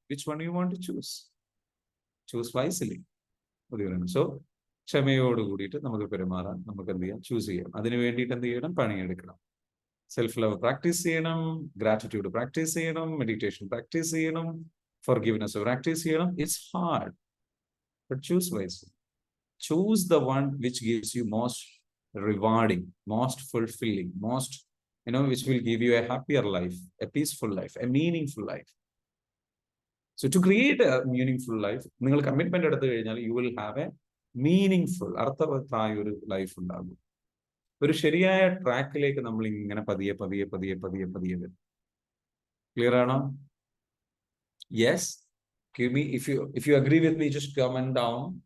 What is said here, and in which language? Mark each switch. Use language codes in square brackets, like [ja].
[en] Which one you want to choose? Choose wisely. [ml] So ക്ഷമയോട് കൂടിയിട്ട് നമുക്ക് പെരുമാറാൻ നമുക്ക് എന്ത് ചെയ്യാം? ചൂസ് ചെയ്യാം. അതിന് വേണ്ടിയിട്ട് എന്ത് ചെയ്യണം? പണിയെടുക്കണം. സെൽഫ് ലവ് പ്രാക്ടീസ് ചെയ്യണം, ഗ്രാറ്റിറ്റ്യൂഡ് പ്രാക്ടീസ് ചെയ്യണം, മെഡിറ്റേഷൻ പ്രാക്ടീസ് ചെയ്യണം, ഫോർഗിവ്നെസ് പ്രാക്ടീസ് ചെയ്യണം. [en] It's hard, but choose wisely. Choose the one which gives you most rewarding, most fulfilling, most, which will give you a happier life, a peaceful life, a meaningful life. So to create a meaningful life, [ml] നിങ്ങൾ commitment എടുത്തു കഴിഞ്ഞാൽ [en] you will have a meaningful, [ml] അർത്ഥവത്തായ ഒരു life ഉണ്ടാകും. ഒരു ശരിയായ ട്രാക്കിലേക്ക് നമ്മൾ ഇങ്ങനെ പതിയെ പതിയെ പതിയെ പതിയെ പതിയെ വരും. ക്ലിയർ ആണോ? Yes. [en] Give me, if you agree with me, just comment down.